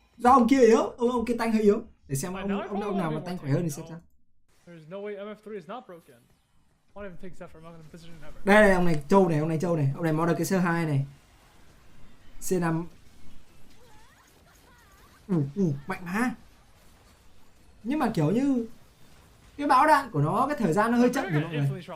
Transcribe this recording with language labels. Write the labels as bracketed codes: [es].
[vi] Do ông kia yếu, ông kia tanh hơi yếu. Để xem ông nào mà tanh khỏe hơn thì xem sao. [en] There's no way MF3 is not broken. Won't even take Zephyr, I'm not gonna position ever. [vi] Đây ông này trâu này, ông này model cái sơ 2 này. C5. Mạnh mà. Nhưng mà kiểu như cái bão đạn của nó, cái thời gian nó hơi chậm thì mọi người.